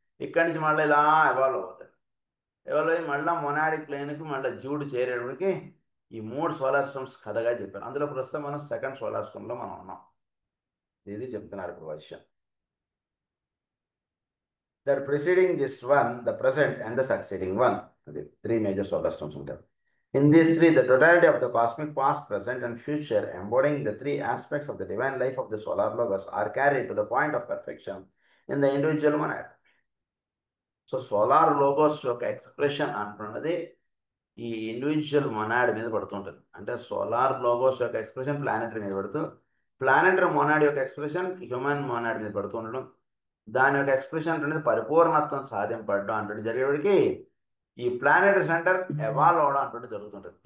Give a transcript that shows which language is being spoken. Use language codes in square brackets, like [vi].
[te] ఇక్కడి నుంచి మళ్ళీ ఇలా ఎవాల్వ్ అవుతాడు. ఎవాల్వ్ అయ్యి మళ్ళీ మొనాడిక్ ప్లేన్కి మళ్ళీ జూడు చేరేటప్పటికి ఈ 3 సోలార్ సిస్టమ్స్ కథగా చెప్పారు. అందులో ప్రస్తుతం మనం సెకండ్ సోలార్ సిస్టంలో మనం ఉన్నాం. ఇది చెప్తున్నారు ఇప్పుడు విషయం. [en] that preceding this one, the present and the succeeding one, [te] అది 3 మేజర్ సోలార్ సిస్టమ్స్ ఉంటాయి. [en] In these 3, the totality of the cosmic past, present, and future, embodying the 3 aspects of the divine life of the solar logos, are carried to the point of perfection in the individual monad. [te] So, solar logos యొక్క expression అంటున్నది ఈ individual monad మీద పడుతుంటుంది. అంటే solar logos యొక్క expression planetary మీద పడుతూ, planetary monad యొక్క expression human monad మీద పడుతూ ఉండడం, దాని యొక్క ఎక్స్ప్రెషన్ అనేది పరిపూర్ణత్వం సాధింపడడం అంటే జరిగేవాడికి ఈ ప్లానెటరీ సెంటర్ ఎవాల్వ్ అవడం అంటే జరుగుతుంటుంది.